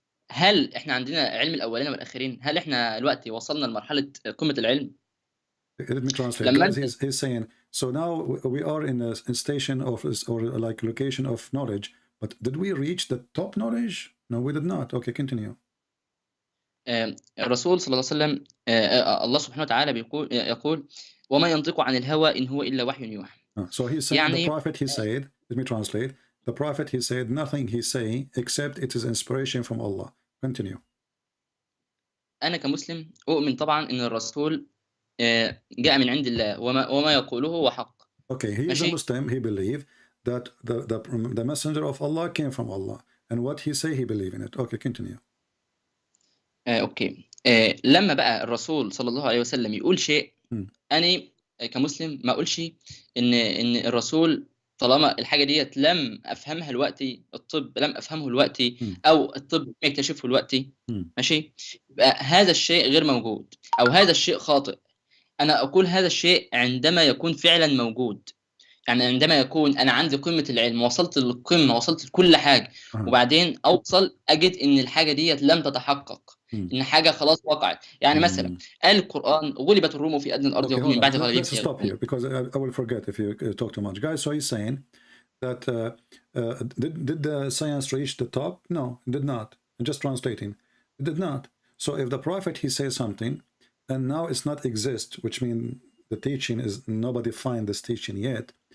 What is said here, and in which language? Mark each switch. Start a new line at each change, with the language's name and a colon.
Arabic: هل احنا عندنا علم الأولين والآخرين؟ هل احنا دلوقتي وصلنا لمرحلة قمة العلم؟
English: Let me translate. He's saying, so now we are in a station of, or like location of knowledge, but did we reach the top knowledge? No, we did not. Okay, continue.
Arabic: الرسول صلى الله عليه وسلم الله سبحانه وتعالى يقول وما ينطق عن الهوى إن هو إلا وحي يوحى.
English: So he's saying the prophet, he said, let me translate. The prophet, he said, nothing he's saying except it is inspiration from Allah. Continue.
Arabic: أنا كمسلم أؤمن طبعا إن الرسول جاء من عند الله وما يقوله هو حق.
English: Okay, he is a Muslim. He believed that the messenger of Allah came from Allah, and what he say he believe in it. Okay, continue. Okay.
Arabic: لما بقى الرسول صلى الله عليه وسلم يقول شيء أنا كمسلم ما أقولش إن الرسول طالما الحاجة ديت لم أفهمها دلوقتي، الطب لم أفهمه دلوقتي أو الطب يكتشفه دلوقتي، ماشي، يبقى هذا الشيء غير موجود أو هذا الشيء خاطئ. أنا أقول هذا الشيء عندما يكون فعلا موجود، يعني عندما يكون أنا عندي قمة العلم، وصلت للقمة، وصلت لكل حاجة، وبعدين أوصل أجد إن الحاجة ديت لم تتحقق، إن حاجة خلاص وقعت. يعني مثلا قال القرآن غلبت الروم في أدنى الأرض وهم من بعد غلبهم.
English: Let's stop here because I will forget if you talk too much, guys. So he's saying that did the science reach the top? No, it did not. I'm just translating. It did not. So if the prophet he says something, and now it's not exist, which means the teaching is nobody find this teaching yet.